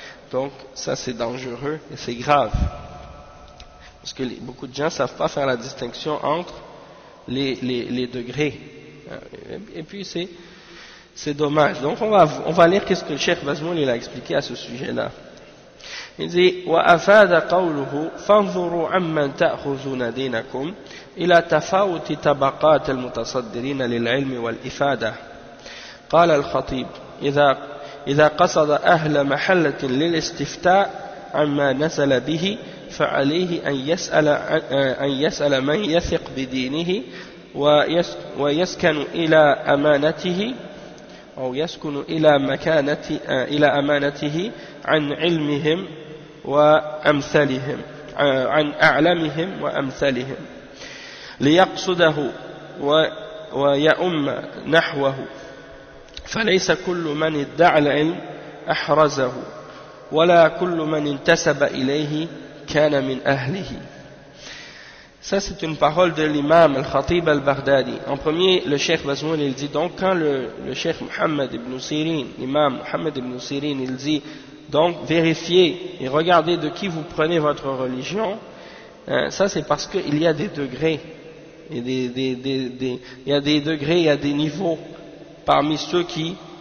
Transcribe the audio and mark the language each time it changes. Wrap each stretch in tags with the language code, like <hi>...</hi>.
<fr>Donc ça c'est dangereux et c'est grave parce que beaucoup de gens ne savent pas faire la distinction entre les degrés, et puis c'est dommage. Donc on va lire qu'est-ce que le Cheikh Bazmoul il a expliqué à ce sujet-là. Il dit</fr> <ar>وأفاد قوله فانظروا عمن تأخذون دينكم إلى تفاوت طبقات المتصدرين للعلم والإفادة. قال الخطيب إذا قصد أهل محلة للاستفتاء عما نزل به فعليه أن يسأل من يثق بدينه ويسكن إلى أمانته أو يسكن إلى أمانته عن علمهم وأمثالهم، عن أعلمهم وأمثالهم، ليقصده ويؤم نحوه، فليس كل من ادعى العلم أحرزه ولا كل من انتسب إليه كان من أهله.</ar> <fr>Ça c'est une parole de l'imam al-Khatib al-Baghdadi. En premier, le Cheikh Bazmoul il dit donc quand le Cheikh Mohammed ibn Sirin, l'imam Mohammed ibn Sirin, il dit donc vérifiez et regardez de qui vous prenez votre religion, ça c'est parce qu'il y a des degrés, et il y a des degrés, il y a des niveaux parmi ceux qui</fr>